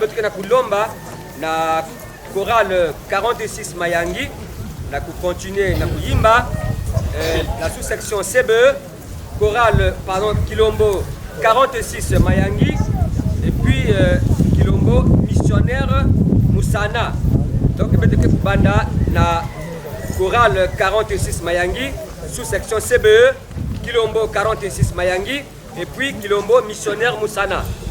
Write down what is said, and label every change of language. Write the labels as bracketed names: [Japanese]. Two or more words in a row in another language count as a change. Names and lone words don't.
[Kituba (Democratic Republic of Congo)] betu na kulomba na chorale 46 Mayangi na continuer na kuyimba [French] la sous-section CBE [Kituba (Democratic Republic of Congo)] chorale Kilombo 46 Mayangi [French] et puis [Kituba (Democratic Republic of Congo)] Kilombo missionnaire Musana donc betu ke banda na chorale 46 Mayangi, sous-section CBE, Kilombo 46 Mayangi, [French] et puis Kilombo missionnaire Moussana.